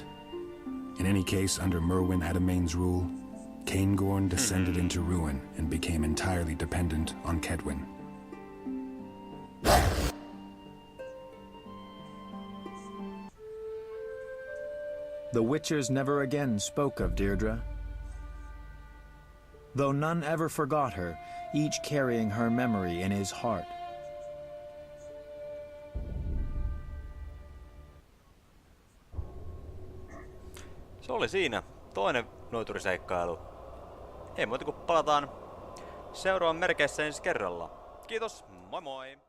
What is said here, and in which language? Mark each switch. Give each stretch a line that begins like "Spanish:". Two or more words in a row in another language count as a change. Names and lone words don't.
English: In any case, under Merwin Adamain's rule, Caingorn descended into ruin and became entirely dependent on Kedwin. The Witchers never again spoke of Deirdre. Though none ever forgot her, each carrying her memory in his heart.
Finnish: Se oli siinä toinen noituriseikkailu. Ei muuta kuin palataan seuraavan merkeissä ensi kerralla. Kiitos, moi moi!